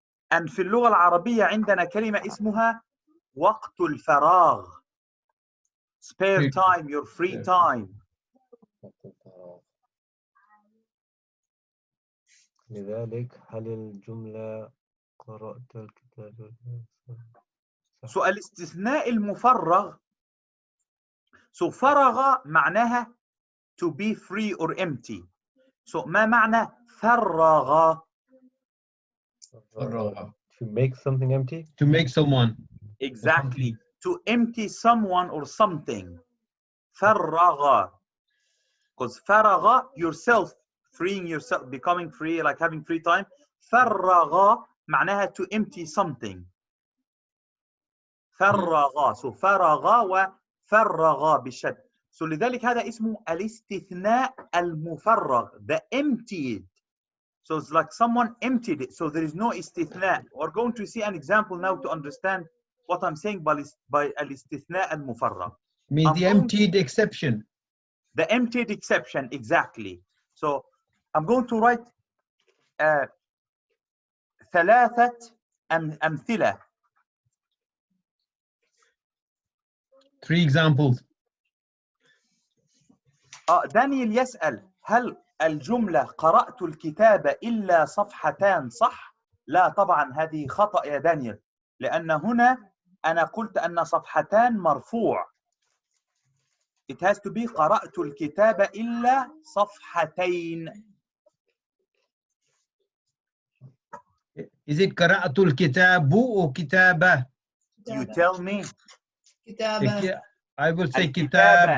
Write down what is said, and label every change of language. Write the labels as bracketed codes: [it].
[ar] And في اللغة العربية عندنا كلمة اسمها وقت الفراغ. [en] Spare time, your free time. [ar] لذلك هل الجملة قرأت الكتاب؟ So الاستثناء المفرغ. [en] So [ar] فرغ معناها [en] to be free or empty. [ar] So ما معنى فرغ؟ [en] To make something empty? To make someone. Exactly. To empty someone or something. [ar] فرغ. [en] Because فرغ, yourself, freeing yourself, becoming free, like having free time. [ar] فرغ معناها [en] to empty something. [ar] فرغ. So فرغ وفرغ بالشد. So لذلك هذا اسمه الاستثناء المفرغ. [en] The emptied. So it's like someone emptied it. So there is no istithna. We're going to see an example now to understand what I'm saying by الاستثناء المفرغ. Means the emptied exception. The emptied exception, exactly. So I'm going to write [ar] ثلاثة أمثلة. [en] 3 examples. [ar] دانيال يسأل هل الجملة قرأت الكتاب إلا صفحتان صح؟ لا طبعا هذه خطأ يا دانيال، لأن هنا أنا قلت أن صفحتان مرفوع. [en] It has to be [ar] قرأت الكتاب إلا صفحتين. [en] Is it [ar] قرأت الكتاب [en] or كتابة? You tell me. [ar] كتابة. [en] I will say [ar] الكتابة.